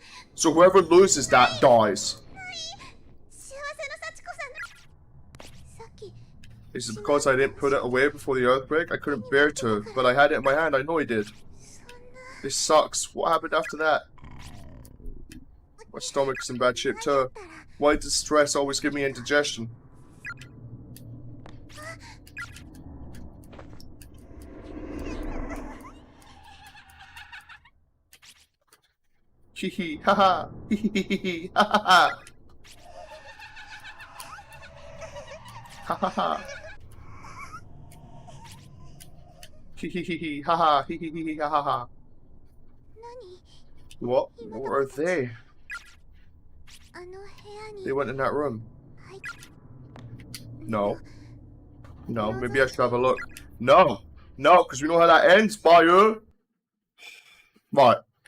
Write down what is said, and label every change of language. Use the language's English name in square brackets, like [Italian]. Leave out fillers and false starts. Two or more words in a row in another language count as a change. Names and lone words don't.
[English] So whoever loses that dies. Is it because I didn't put it away before the earthquake? I couldn't bear to, but I had it in my hand. I know I did. This sucks. What happened after that? My stomach's in bad shape too. Why does stress always give me indigestion? Hee hee, haha, hee hee hee hee, ha ha ha. Ha ha ha. Hee hee hee hee, haha, hee hee hee hee, ha ha ha. What? What are they? They went in that room. No. No, maybe I should have a look. No. No, because we know how that ends, Bayu. Right.